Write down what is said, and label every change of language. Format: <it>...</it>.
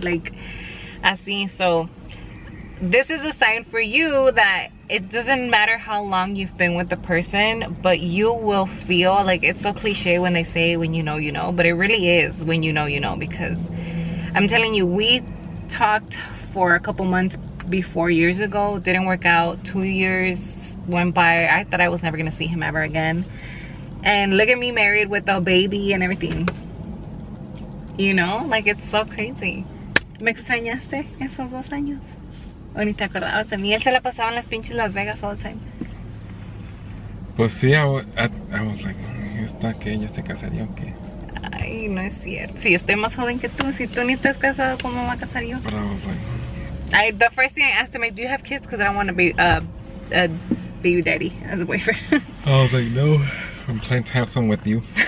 <en>Like,</en> <es>así.</es> <en>So this is a sign for you that it doesn't matter how long you've been with the person, but you will feel like, it's so cliche when they say when you know, you know, but it really is when you know, you know, because I'm telling you, we talked for a couple months before, years ago, didn't work out. 2 years went by. I thought I was never gonna see him ever again, and look at me married with a baby and everything, you know. Like, it's so crazy.</en> <es>¿Me extrañaste esos 2 años? ¿O ni te acordabas de mí? Él se la pasaba en las pinches Las Vegas</es> <en>all the time.</en> <es>Pues sí,</es> <en>I was like,</en> <es>¿esta qué? ¿Ya se casaría o qué? Ay, no es cierto. Si estoy más joven que tú, si tú ni te has casado, ¿cómo me voy a casar yo?</es> <en>But I was like, the first thing I asked him, like, do you have kids? Because I don't want to be a baby daddy as a boyfriend. I was like, no, I'm planning to have some with you.</en>